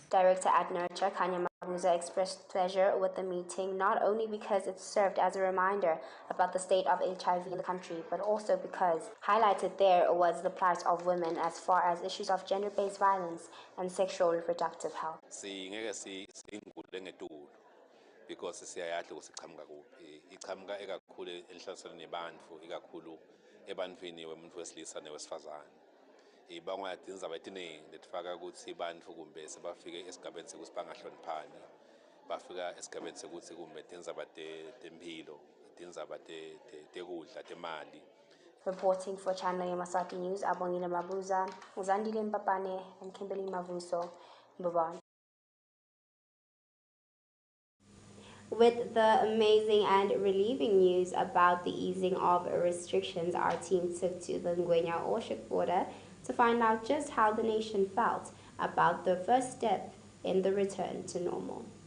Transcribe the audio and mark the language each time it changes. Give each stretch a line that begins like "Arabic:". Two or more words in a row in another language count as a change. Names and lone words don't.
English: Director at Nurture, Kanya Mabuza, expressed pleasure with the meeting, not only because it served as a reminder about the state of HIV in the country, but also because highlighted there was the plight of women as far as issues of gender-based violence and sexual reproductive health.
Swati: Because siyayadla ukuthi iqhamuka kuphi iqhamuka ekakhulu enhlasweni nebantfu ikakhulu ebantwini wemuntu wesilisa newesifazane bangayadinza abayiningi letifaka ukuthi bantfu kumbe sebafike esigabeni sekuthi bangahloniphani bafika esigabeni sekuthi kumbe tindzaba temphilo tindzaba tekudla temali.
English: Reporting for Channel Yemaswati News, Abongile Mabuza, Zandile Mpapane, and Kimberly Mavuso, Mbabane. With the amazing and relieving news about the easing of restrictions, our team took to the Ngwenya-Oshik border to find out just how the nation felt about the first step in the return to normal.